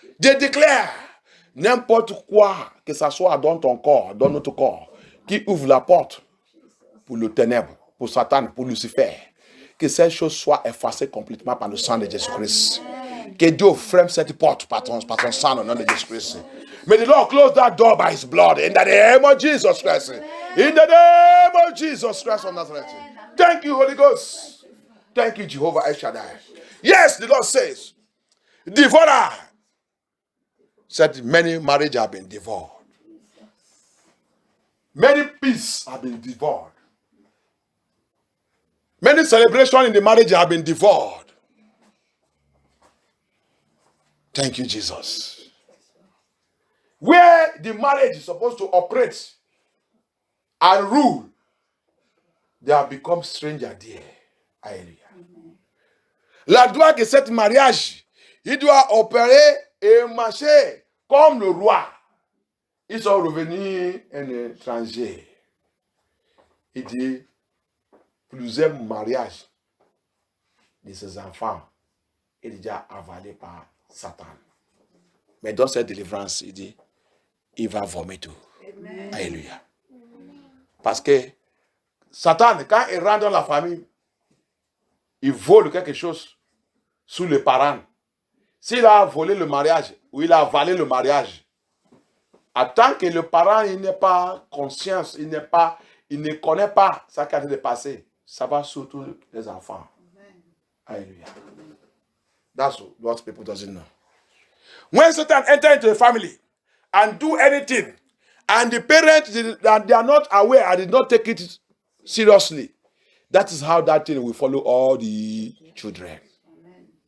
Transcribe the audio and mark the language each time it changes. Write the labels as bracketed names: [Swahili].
[French] Je déclare n'importe quoi que ça soit dans ton corps, dans notre corps, qui ouvre la porte pour le ténèbre, pour Satan, pour Lucifer, que cette chose soit effacée complètement par le sang de Jésus-Christ. Que Dieu ferme cette porte par ton sang au nom de Jésus-Christ. [English] May the Lord close that door by his blood in the name of Jesus Christ. In the name of Jesus Christ of Nazareth. Thank you, Holy Ghost. Thank you, Jehovah El Shaddai. Yes, the Lord says, devourer. Said many marriages have been devoured. Many peace have been devoured. Many celebrations in the marriage have been devoured. Thank you, Jesus. Where the marriage is supposed to operate and rule, they have become strangers there. [French] Alléluia. La gloire que cet mariage, il doit opérer et marcher comme le roi. Ils sont revenus un étranger. Il dit, plusieurs mariages de ses enfants est déjà avalé par Satan. Mais dans cette délivrance, il dit, il va vomir tout. Amen. Alléluia. Parce que Satan, quand il rentre dans la famille, il vole quelque chose sous les parents. S'il a volé le mariage ou il a avalé le mariage, en tant que le parent il n'est pas conscient, il ne connaît pas ce qui a été passé, ça va surtout les enfants. Amen. Alléluia. [English] That's what people doesn't know. When Satan enters into the family and do anything, and the parents they are not aware and did not take it seriously, that is how that thing will follow all the children. Amen.